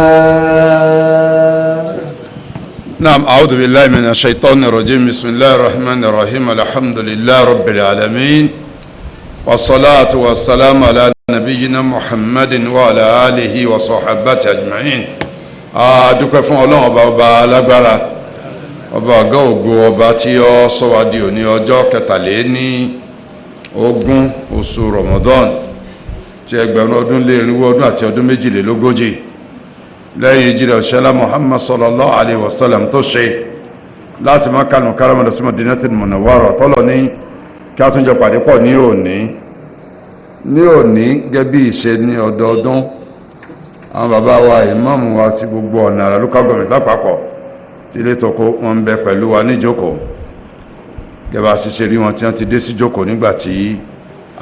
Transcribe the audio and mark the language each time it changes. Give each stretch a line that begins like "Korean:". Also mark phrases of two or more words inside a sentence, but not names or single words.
Arabic: نعم أعوذ بالله من الشيطان الرجيم بسم الله الرحمن الرحيم الحمد لله رب العالمين والصلاة والسلام على نبينا محمد وعلى آله وصحبه أجمعين.
Yoruba: adúpẹ́ fún Ọlọ́run ọba alágbára ọba ọ̀gá ògo ọba tí ó sọ wá di òní ọjọ́ kẹtàléníogún oṣù Ramadan tí ẹgbẹ̀rún ọdún lé irinwó ọdún àti ọdún méjìlélógójì lẹ́yìn ìjírẹ̀ òṣèlá Muhammad
Arabic: صلى الله عليه وسلم
Yoruba: tó ṣe láti Makkah al-Mukarramah sí Madinatul Munawwarah tọ́lọ̀ ní kí a tún jọ pàdé pọ̀ ní òní gẹ́bí ìṣe ní ọdọọdún àwọn bàbá wa ìmáàmù wa ti gbogbo ọ̀nà àrà
English: local government
Yoruba: lápapọ̀ tí ilé tọ́kọ wọn ń bẹ pẹ̀lú wa ní jókòó gẹ́bà ṣiṣẹ́ rí wọn tí wọ́n ti dé sí jókòó nígbàtí a